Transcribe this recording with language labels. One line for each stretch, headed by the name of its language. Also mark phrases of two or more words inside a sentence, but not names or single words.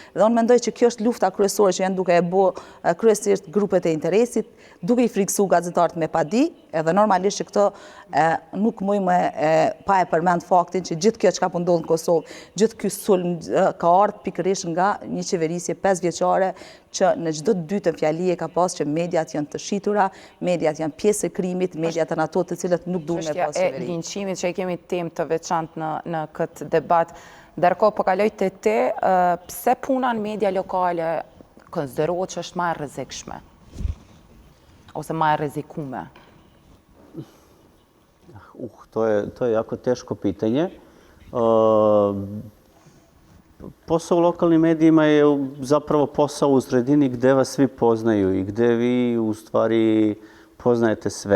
Albanian: Dhe unë mendoj që kjo është lufta kryesore që janë duke e bë kryesisht grupet e interesit, duke i friksu gazetarët me padi, edhe normalisht që këto nuk mujmë pa e përmend faktin që gjithë kjo që ka ndodhur në Kosovë, gjithë ky sulm ka ardhur pikërisht nga një qeverisje 5 vjeçare që në çdo të dytën fjali e ka pas që mediat janë të shitura, mediat janë pjesë e krimit, mediat janë ato të cilët nuk duhen me pas qeveri. E linçimit që e kemi temë të veçantë në këtë debat, ndërkohë po kaloj te ti, pse puna në media lokale konsiderohet që është më e rrezikshme ose më e rrezikume?
Serbian: To je jako teško pitanje. Posao u lokalnim medijima je zapravo posao u sredini gde vas svi poznaju i gde vi u stvari poznajete sve.